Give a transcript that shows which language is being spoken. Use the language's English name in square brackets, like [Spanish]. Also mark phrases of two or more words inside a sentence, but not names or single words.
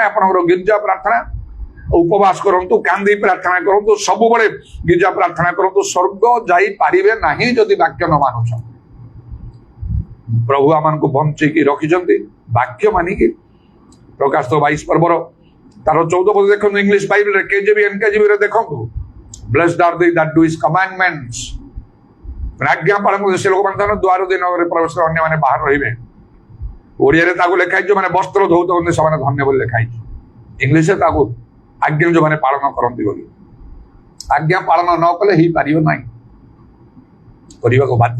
[Odia] ଆପଣଙ୍କର ଗିର୍ଜା ପ୍ରାର୍ଥନା, ଉପବାସ କରନ୍ତୁ, କାନ୍ଦି ପ୍ରାର୍ଥନା କରନ୍ତୁ, ସବୁବେଳେ ଗିର୍ଜା ପ୍ରାର୍ଥନା କରନ୍ତୁ, ସ୍ୱର୍ଗ ଯାଇପାରିବେ ନାହିଁ ଯଦି ବାକ୍ୟ ନ ମାନୁଛନ୍ତି। ପ୍ରଭୁ ଆମମାନଙ୍କୁ ବଞ୍ଚେଇକି ରଖିଛନ୍ତି ବାକ୍ୟ ମାନିକି। ପ୍ରକାଶ 22 ପର୍ବର ତାର 14 ପଦ ଦେଖନ୍ତୁ ଇଂଲିଶ ବାଇବେଲରେ, କେଜେବି ଏନକେଜିବି ରେ ଦେଖନ୍ତୁ। [English] blessed are they that do his commandments। [Odia] ଆଜ୍ଞା ପାଳନ କରୁ ସେ ଲୋକମାନେ ଦ୍ୱାର ଦେଇ ନଗରରେ ପ୍ରବେଶ କରି ଅନ୍ୟମାନେ ବାହାର ରହିବେ। ଓଡ଼ିଆରେ ତାକୁ ଲେଖା ହେଇଛି ମାନେ ବସ୍ତ୍ର ଧୋଉଛନ୍ତି ସେମାନେ ଧନ୍ୟ ବୋଲି ଲେଖା ହେଇଛି। ଇଂଲିଶରେ ତାକୁ ଆଜ୍ଞା ଯୋଉମାନେ ପାଳନ କରନ୍ତି ବୋଲି। ଆଜ୍ଞା ପାଳନ ନ କଲେ ହେଇପାରିବ ନାହିଁ, କରିବାକୁ ବାଧ୍ୟ।